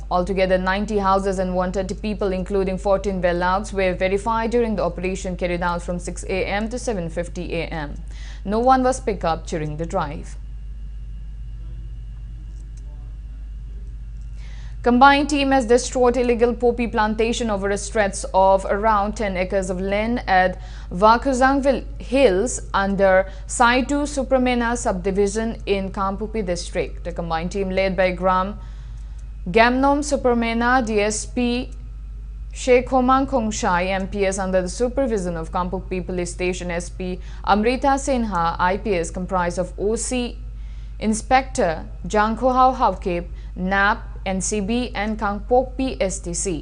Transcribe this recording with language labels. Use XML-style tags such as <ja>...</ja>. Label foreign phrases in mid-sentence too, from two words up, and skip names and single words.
<en>Altogether 90 houses and 130 people including 14 bailouts were verified during the operation carried out from 6 a.m. to 7:50 a.m. No one was picked up during the drive. Combined team has destroyed illegal poppy plantation over a stretch of around 10 acres of land at Vakuzang Hills under Saitu Supramena subdivision in Kampupi district. The combined team led by Gamnom Supramena DSP Sheikh Homang Khongshai MPS under the supervision of Kampupi Police Station SP Amrita Sinha IPS comprised of OC Inspector Jangkhohau Haukip, NAP, NCB and Kangpokpi STC.</en>